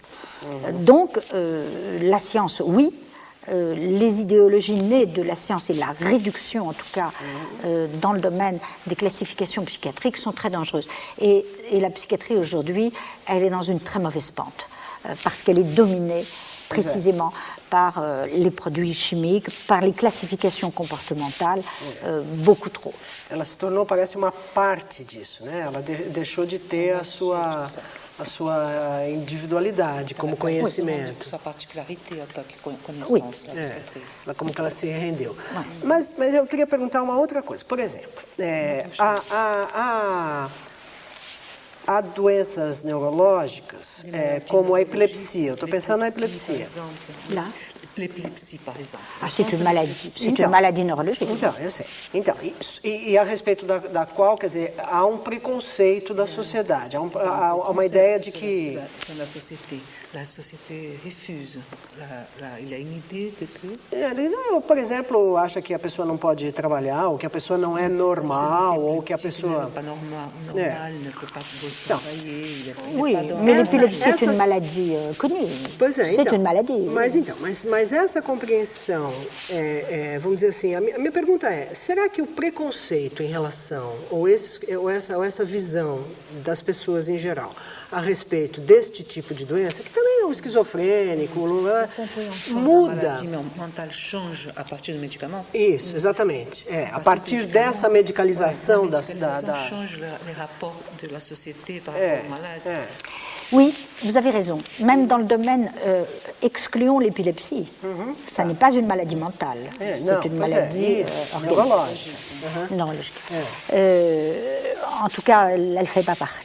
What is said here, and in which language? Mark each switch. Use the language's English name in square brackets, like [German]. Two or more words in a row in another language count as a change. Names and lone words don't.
[French] Donc, la science, oui, les idéologies nées de la science et de la réduction, en tout cas, dans le domaine des classifications psychiatriques, sont très dangereuses. Et la psychiatrie, aujourd'hui, elle est dans une très mauvaise pente, parce qu'elle est dominée précisément par les produits chimiques, par les classifications comportementales, beaucoup trop. [Portuguese] Ela se tornou, parece, uma parte disso, né? Ela deixou de ter a sua individualidade como conhecimento. Sua particularidade, a connaissance da psychiatrie. Como que ela se rendeu. Mas eu queria perguntar uma outra coisa. Por exemplo, há doenças neurológicas, como a epilepsia. Eu estou pensando na epilepsia. [French] L'épilepsie, par exemple. Ah, c'est une maladie, une maladie neurologique. [Portuguese] Então, eu sei. Então, e a respeito da qual, quer dizer, há um preconceito da sociedade, há uma ideia de que... [French] La société refuse. Il y a une idée de que... [Portuguese] Por exemplo, acha que a pessoa não pode trabalhar, ou que a pessoa não é normal, ou que a pessoa... Não, [French] pas normal, ne peut pas travailler. Oui, mais l'épilepsie est une maladie connue. [Portuguese] Pois é, [French] c'est une maladie. [Portuguese] Mas essa compreensão, vamos dizer assim, a minha pergunta é, será que o preconceito em relação, ou essa visão das pessoas em geral, a respeito deste tipo de doença, que também é o esquizofrênico, muda. A [French] maladie mentale change [Portuguese] a partir do medicamento? Isso, exatamente. A partir dessa medicalização da... [French] change les rapports de la société par rapport aux malades. Oui, vous avez raison. Même dans le domaine, excluons l'épilepsie. Ça n'est pas une maladie mentale. C'est une maladie neurologique. En tout cas, elle ne fait pas partie.